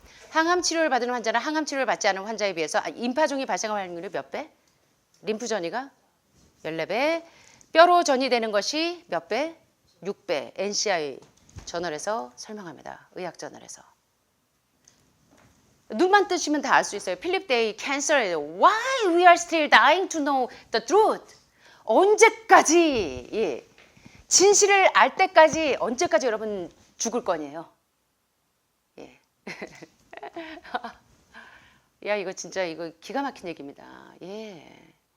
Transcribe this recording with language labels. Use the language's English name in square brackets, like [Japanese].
[Korean] 항암 치료를 받은 환자는 항암 치료를 받지 않은 환자에 비해서 임파종이 발생할 확률이 몇 배? 림프 전이가 14배. 뼈로 전이되는 것이 몇 배? 6배. NCI 저널에서 설명합니다. 의학 저널에서. 눈만 뜨시면 다 알 수 있어요. 필립 데이 cancer. [English] Why we are still dying to know the truth? [Korean] 언제까지 예. 진실을 알 때까지 언제까지 여러분 죽을 거니에요. 예. 야, 이거 진짜 이거 기가 막힌 얘기입니다. 예.